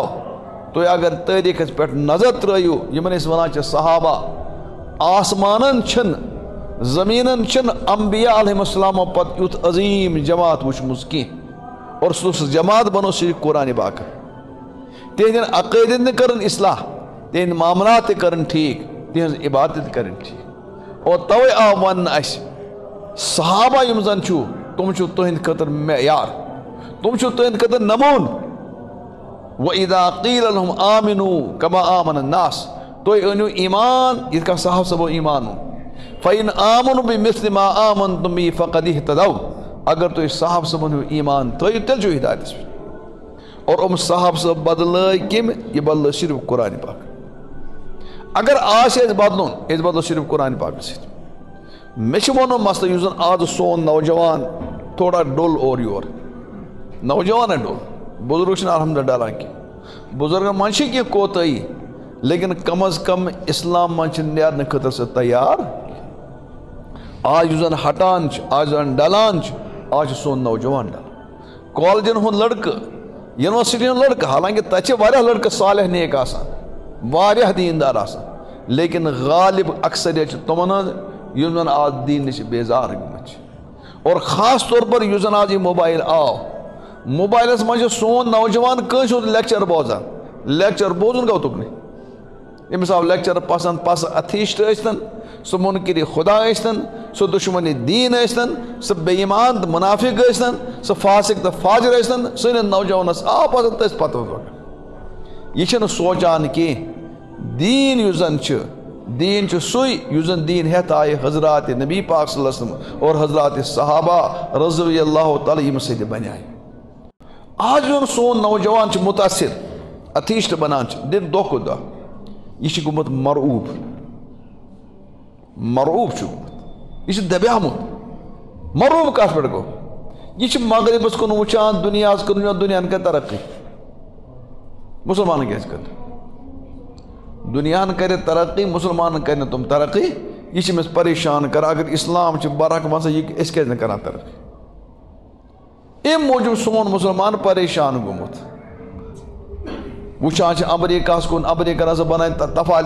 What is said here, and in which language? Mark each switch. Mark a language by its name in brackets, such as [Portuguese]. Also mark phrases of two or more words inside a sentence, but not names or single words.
[Kashmiri] تُہۍ اگر تٲریٖخس پٮ۪ٹھ نظر ترٲیِو یِمن أسۍ ونان چھِ صحابہ آسمانن چھِنہٕ زمیٖنن چھِنہٕ انبیا [Arabic] علیہم السلامو [Kashmiri] پتہٕ یُتھ عظیٖم جماعت وٕچھمٕژ کینٛہہ اور سُہ جماعت بنو صرف قرآنِ پاک تِہنٛدٮ۪ن عقٲیدن تہِ کٔرٕن اصلاح تِہنٛدۍ معاملات تہِ کٔرٕن ٹھیٖک تِہنٛز عبادت تہِ کٔرٕن ٹھیٖک اور توے آو وننہٕ اسہِ صحابہ یِم زن چھُو تِم چھِو تُہنٛدِ خٲطرٕ معیار تِم چھِو تُہنٛدِ خٲطرٕ نموٗن [Arabic] وَإِذَا قِیلَ لَهُمْ آمِنُوا كَمَا آمَنَ النَّاسُ [Kashmiri] تُہۍ أنِو ایٖمان یِتھ کٔنۍ صاحب صٲبو ایٖمان اوٚن [Arabic] فَإِنْ آمَنُوا بِمِثْلِ مَا آمَنْتُم بِهِ فَقَدِ اهْتَدَوْا [Kashmiri] اگر تُہۍ صاحب صٲبن ہیوٗ ایٖمان تھٲیِو تیٚلہِ چھُو ہدایتس پٮ۪ٹھ اور صاحب صٲب بدلٲے کٔمۍ یہِ بدلٲے صرف قرآنِ پاک اگر آسہِ اَسہِ بدلُن أسۍ بدلو صرف قرآنِ پاکس سۭتۍ مےٚ چھُ وَنُن مسلہٕ یُس زن آز سون نوجوان تھوڑا ڈوٚل اورٕ یور نوجوان ڈوٚل بُزرگ چھِنہٕ الحمدُاللہ ڈلان کینٛہہ بُزرگن منٛز چھِ کینٛہہ کوتٲہی لیکن کم از کم اسلام منٛز چھِ نیرنہٕ خٲطرٕ سُہ تیار آز یُس زن ہٹان چھُ آز زن ڈلان چھُ آز چھُ سون نوجوان ڈلان کالجن ہُنٛد لڑکہٕ یونیورسٹی ہُنٛد لڑکہٕ حالانکہِ تتہِ چھِ واریاہ لڑکہٕ صالح نیک آسان واریاہ دیٖندار آسان لیکن غالب اکثریت چھِ تِمن ہٕنٛز یِم زن آز دیٖن نِش بیزار گٔمٕتۍ چھِ اور خاص طور پر یُس زن آز یہِ موبایل آو موبایلس منٛز چھُ سون نوجوان کٲنٛسہِ ہُنٛد لیکچر بوزان لیکچر بوزُن گوٚو تُکنٕے ییٚمِس آو لیکچر پسند پس اتھیسٹ ٲسۍتن سُہ منکر خدا ٲسۍتن سُہ دشمن دیٖن ٲسۍتن سُہ بے ایمان تہٕ منافق ٲسۍتن سُہ فاسق تہٕ فاجر ٲسۍتن سٲنِس نوجوانس آو پسند تٔتھۍ پتہٕ یہِ چھُنہٕ سونٛچان کینٛہہ دیٖن یُس زن چھُ دیٖن چھُ سُے یُس زن دیٖن ہٮ۪تھ آیہِ حضرات نبی پاک [Arabic] صلی اللہ علیہ وسلم [Kashmiri] اور حضرات صحابہ [Arabic] رضی اللہ تعالیٰ [Kashmiri] ییٚمہِ سۭتۍ بنیٛاے آز یُن سون نوجوان چھُ مُتاثر اتھیسٹ بنان چھِ دِن دۄہ کھۄتہٕ دۄہ یہ چھُ گوٚمُت مرعوب چھُ گوٚمُت یہِ چھُ دبیومُت مرعوب کتھ پٮ۪ٹھ گوٚو یہ چھُ مغربس کُن وٕچھان دُنیاہس کُن وٕچھان دُنیاہن کر ترقی مسلمانن کیٛازِ کر دُنیاہن کرِ ترقی مسلمانن کرِ نہٕ تِم ترقی یہ چھِ أمِس پریشان کران اگر اسلام چھُ برحق وَسان یہِ أسۍ کیٛازِ نہٕ کران ترقی اَمہِ موٗجوٗب سون مسلمان پریشان گوٚمُت وٕچھان چھِ امریکہس کُن امریکن ہسا بنایہِ